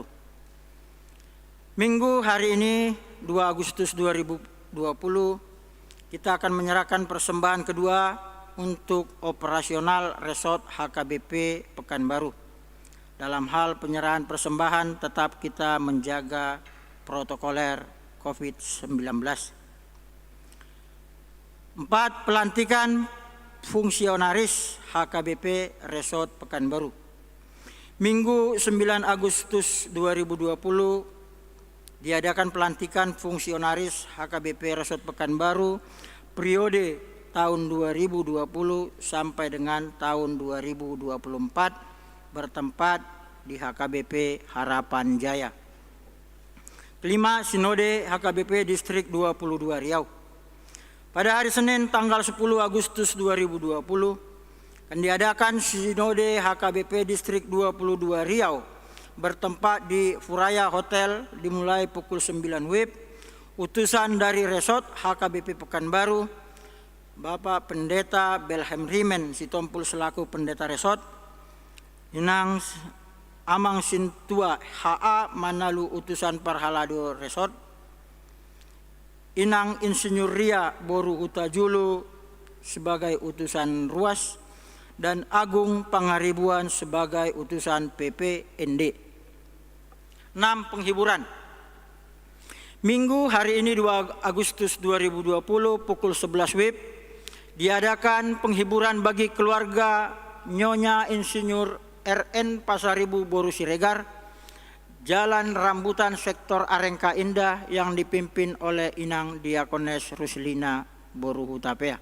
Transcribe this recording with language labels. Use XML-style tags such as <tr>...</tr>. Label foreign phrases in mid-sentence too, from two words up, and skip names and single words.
<id>Minggu hari ini 2 Agustus 2020 kita akan menyerahkan persembahan kedua untuk operasional resort HKBP Pekanbaru. Dalam hal penyerahan persembahan tetap kita menjaga protokoler COVID-19. 4. Pelantikan fungsionaris HKBP Resort Pekanbaru. Minggu 9 Agustus 2020 diadakan pelantikan fungsionaris HKBP Resort Pekanbaru periode tahun 2020 sampai dengan tahun 2024 bertempat di HKBP Harapan Jaya. Kelima, Sinode HKBP Distrik 22 Riau. Pada hari Senin tanggal 10 Agustus 2020 akan diadakan Sinode HKBP Distrik 22 Riau bertempat di Furaya Hotel dimulai pukul 9 WIB. Utusan dari Resort HKBP Pekanbaru, Bapak Pendeta Belhem Rimen Sitompul selaku Pendeta Resort, Inang Amang Sintua HA Manalu Utusan Parhalado Resort, Inang Insinyur Ria Boru Hutajulu sebagai Utusan Ruas, dan Agung Pangaribuan sebagai Utusan PPND. 6. Penghiburan. Minggu hari ini 2 Agustus 2020 pukul 11 WIB diadakan penghiburan bagi keluarga Nyonya Insinyur RN Pasaribu Boru Siregar, Jalan Rambutan Sektor Arengka Indah yang dipimpin oleh Inang Diakones Ruslina Boru Hutapea.</id>